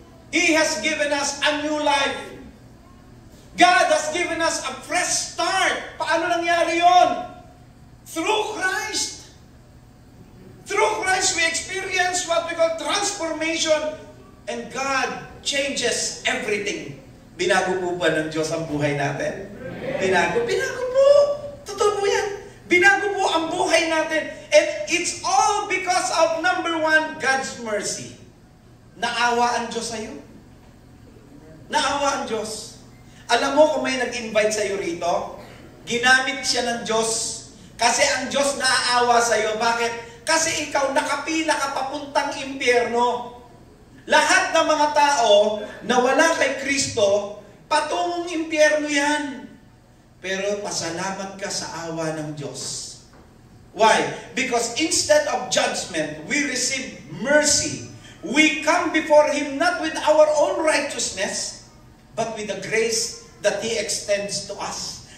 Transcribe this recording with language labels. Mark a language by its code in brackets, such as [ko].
[en] He has given us a new life. God has given us a fresh start. [tl] Paano nangyari yon? [en] Through Christ. Through Christ, we experience what we call transformation, and God changes everything. [tl] Binago po ba ng Diyos ang buhay natin? Binago po. Totoo po yan. Binago po ang buhay natin. [en] And it's all because of, number one, God's mercy. [tl] Naawa ang Diyos sa'yo. Naawa ang Diyos. Alam mo kung may nag-invite sa'yo rito, ginamit siya ng Diyos. Kasi ang Diyos naaawa sa'yo. Bakit? Kasi ikaw nakapila ka papuntang impyerno. Lahat ng mga tao na wala kay Kristo, patungong impyerno yan. Pero pasalamat ka sa awa ng Diyos. [en] Why? Because instead of judgment, we receive mercy. We come before Him not with our own righteousness, but with the grace that He extends to us.